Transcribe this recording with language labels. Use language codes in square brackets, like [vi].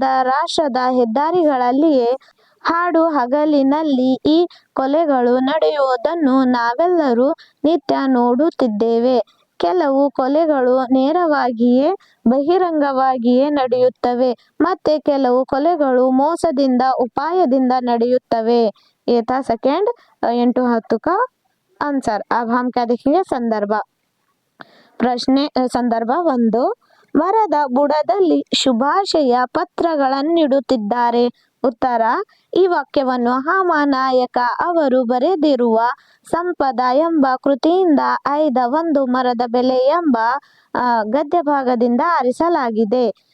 [kn] ರಾಷ್ಟ್ರದ ಹೆದ್ದಾರಿಗಳಲ್ಲಿಯೇ ಹಾಡು ಹಗಲಿನಲ್ಲಿ ಈ ಕೊಲೆಗಳು ನಡೆಯುವುದನ್ನು ನಾವೆಲ್ಲರೂ ನಿತ್ಯ ನೋಡುತ್ತಿದ್ದೇವೆ. ಕೆಲವು ಕೊಲೆಗಳು ನೇರವಾಗಿಯೇ ಬಹಿರಂಗವಾಗಿಯೇ ನಡೆಯುತ್ತವೆ. ಮತ್ತೆ ಕೆಲವು ಕೊಲೆಗಳು ಮೋಸದಿಂದ ಉಪಾಯದಿಂದ ನಡೆಯುತ್ತವೆ. [hi] ये था सेकंड 8 to 10 का आंसर. अब हम क्या देखेंगे? संदर्भ. [kn] ಸಂದರ್ಭ 1. ಮರದ ಬುಡದಲ್ಲಿ ಶುಭಾಶಯ ಪತ್ರಗಳನ್ನಿಡುತ್ತಿದ್ದಾರೆ. ಉತ್ತರ: ಈ ವಾಕ್ಯವನ್ನು ಹಾಮನಾಯಕ ಅವರು ಬರೆದಿರುವ ಸಂಪದ ಎಂಬ ಕೃತಿಯಿಂದ ಆಯ್ದ ಒಂದು ಮರದ ಬೆಲೆ ಎಂಬ ಗದ್ಯಭಾಗದಿಂದ ಆರಿಸಲಾಗಿದೆ.